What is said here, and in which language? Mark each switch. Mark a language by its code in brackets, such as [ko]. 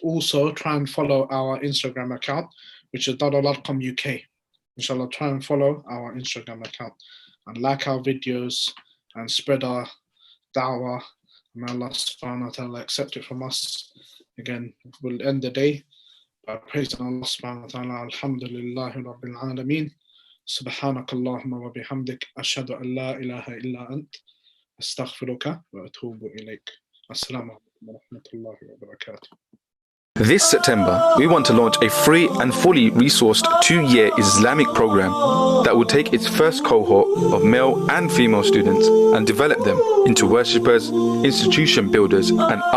[en] Also, try and follow our Instagram account, which is Dar Al-Arqam UK. Inshallah, try and follow our Instagram account and like our videos and spread our da'wah. May Allah subhanahu wa ta'ala accept it from us. Again, we'll end the day by praising Allah subhanahu wa ta'ala. [ar] Alhamdulillahi Rabbil Alameen. سبحانك اللهم وبحمدك أشهد أن لا إله إلا أنت أستغفرك وأتوب إليك. السلام عليكم ورحمة الله وبركاته. [en] This September, we want to launch a free and fully resourced 2-year Islamic program that will take its first cohort of male and female students and develop them into worshippers, institution builders, and